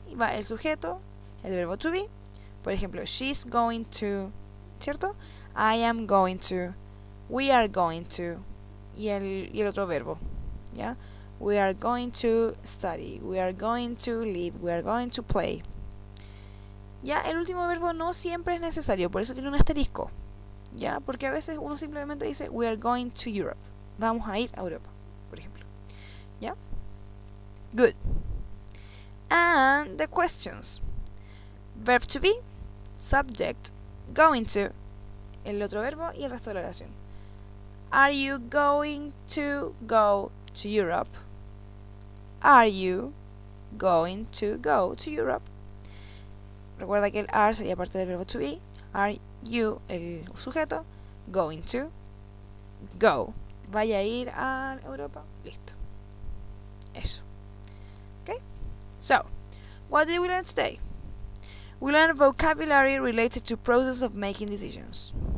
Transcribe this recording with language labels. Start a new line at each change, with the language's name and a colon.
Spanish: Y va el sujeto, el verbo to be, por ejemplo, she's going to, ¿cierto?
English: I am going to, we are going to,
Spanish: y el otro verbo,
English: ¿ya? We are going to study, we are going to live, we are going to play.
Spanish: Ya, el último verbo no siempre es necesario, por eso tiene un asterisco. Ya, porque a veces uno simplemente dice
English: we are going to Europe.
Spanish: Vamos a ir a Europa, por ejemplo. Ya. Good.
English: And the questions. Verb to be, subject, going to,
Spanish: el otro verbo y el resto de la oración.
English: Are you going to go to Europe? Are you going to go to Europe?
Spanish: Recuerda que el are sería parte del verbo to be.
English: Are you,
Spanish: el sujeto,
English: going to go.
Spanish: Vaya a ir a Europa. Listo. Eso. Okay?
English: So, what did we learn today? We learned vocabulary related to process of making decisions.